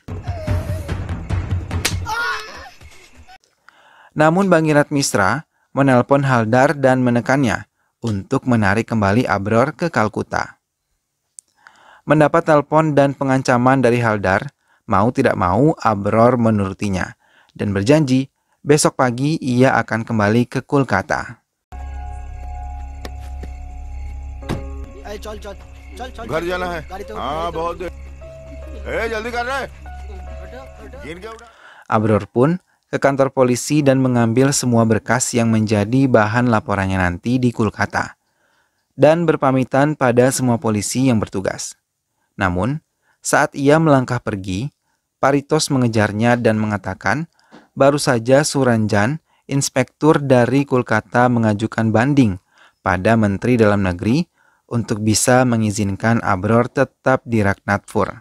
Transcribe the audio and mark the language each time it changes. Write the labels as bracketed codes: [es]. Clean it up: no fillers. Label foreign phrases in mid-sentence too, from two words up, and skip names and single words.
[id] Namun Bangirat Misra menelpon Haldar dan menekannya untuk menarik kembali Abror ke Kalkuta. Mendapat telepon dan pengancaman dari Haldar, mau tidak mau Abror menurutinya dan berjanji besok pagi ia akan kembali ke Kolkata. [hi] घर जाना है हाँ बहुत देर जल्दी कर रहे [id] Abror pun ke kantor polisi dan mengambil semua berkas yang menjadi bahan laporannya nanti di Kolkata dan berpamitan pada semua polisi yang bertugas. Namun, saat ia melangkah pergi, Paritos mengejarnya dan mengatakan baru saja Suranjan, inspektur dari Kolkata mengajukan banding pada Menteri Dalam Negeri untuk bisa mengizinkan Abror tetap di Raghunathpur.